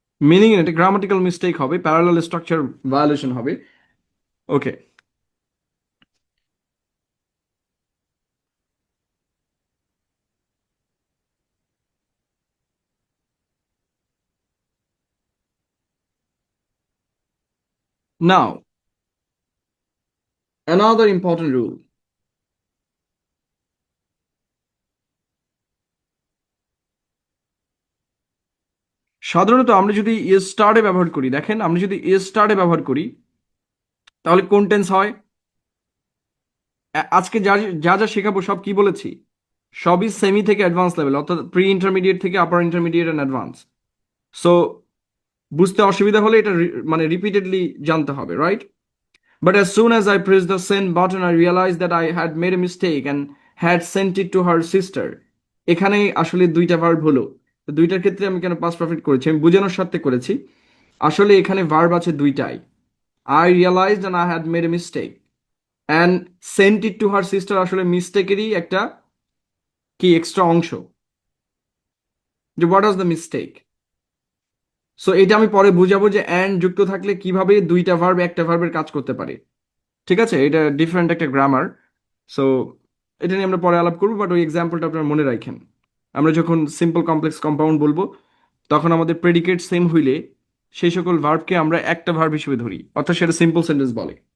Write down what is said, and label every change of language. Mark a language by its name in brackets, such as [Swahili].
[Bangla] Meaning এটা grammatical mistake হবে, parallel structure violation হবে। [English] Okay, now another important rule. [Bangla] সাধারণত আমরা যদি এস স্টারে ব্যবহার করি, দেখেন আমরা যদি এস স্টারে ব্যবহার করি তাহলে কোন টেন্স হয়? আজকে যা যা যা শেখাবো সব কি বলেছি, সবই সেমি থেকে অ্যাডভান্স লেভেল, অর্থাৎ প্রি ইন্টারমিডিয়েট থেকে আপার ইন্টারমিডিয়েট অ্যান্ড অ্যাডভান্স। সো বুঝতে অসুবিধা হলে এটা মানে রিপিটেডলি জানতে হবে, right? [English] But as soon as I pressed the send button, I realized that I had made a mistake and had sent it to her sister. [Bangla] এখানে আসলে দুইটা ভার্ব হলো, তো দুইটার ক্ষেত্রে আমি কেন পাস্ট পারফেক্ট করেছি, আমি বোঝানোর স্বার্থে করেছি। আসলে এখানে ভার্ব আছে দুইটাই। [English] I realized and I had made a mistake and sent it to her sister [Bangla] আসলে মিস্টেকেরই একটা কি এক্সট্রা অংশ, যে [English] What was the mistake. [Bangla] So এটা আমি পরে বুঝাবো যে অ্যান্ড যুক্ত থাকলে কিভাবে দুইটা ভার্ব একটা ভার্বের কাজ করতে পারে। ঠিক আছে, এটা ডিফারেন্ট একটা গ্রামার। সো এটা নিয়ে আমরা পরে আলাপ করবো, বাট ওই এক্সাম্পলটা আপনারা মনে রাখেন। আমরা যখন সিম্পল কমপ্লেক্স কম্পাউন্ড বলবো তখন আমাদের প্রেডিকেট সেম হইলে সেই সকল ভার্বকে আমরা একটা ভার্ব হিসেবে ধরি, অর্থাৎ সেটা সিম্পল সেন্টেন্স বলে।